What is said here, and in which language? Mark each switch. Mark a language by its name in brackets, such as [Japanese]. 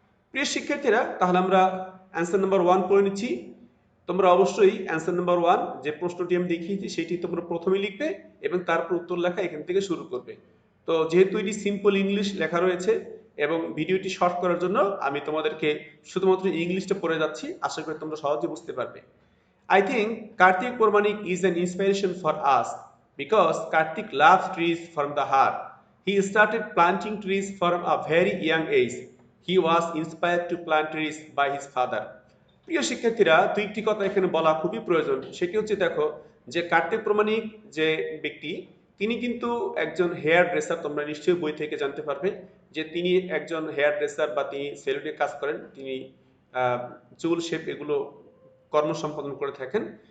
[Bangla] প্রিয় শিক্ষার্থীরা, তাহলে আমরা অ্যান্সার নাম্বার 1 পড়ে নিচ্ছি। তোমরা অবশ্যই অ্যান্সার নাম্বার 1 যে প্রশ্নটি আমি দেখিয়েছি সেটি তোমরা প্রথমে লিখবে এবং তারপর উত্তর লেখা এখান থেকে শুরু করবে। তো যেহেতু এটি সিম্পল ইংলিশ লেখা রয়েছে এবং ভিডিওটি শর্ট করার জন্য আমি তোমাদেরকে শুধুমাত্র ইংলিশটা পড়ে যাচ্ছি, আশা করি তোমরা সহজে বুঝতে পারবে। [English] I think Kartik Purmanik is an inspiration for us because Kartik loves trees from the heart. He started planting trees from a very young age. He was inspired to plant trees by his father. [Bangla] প্রিয় শিক্ষার্থীরা, দুইটি কথা এখানে বলা খুবই প্রয়োজন। সেটি হচ্ছে দেখো যে কার্তিক প্রমাণিক যে ব্যক্তি, তিনি কিন্তু একজন হেয়ার ড্রেসার। তোমরা নিশ্চয়ই বই থেকে জানতে পারবে যে তিনি একজন হেয়ার ড্রেসার বা তিনি সেলুনে কাজ করেন, তিনি চুল শেপ এগুলো কর্ম সম্পাদন করে থাকেন।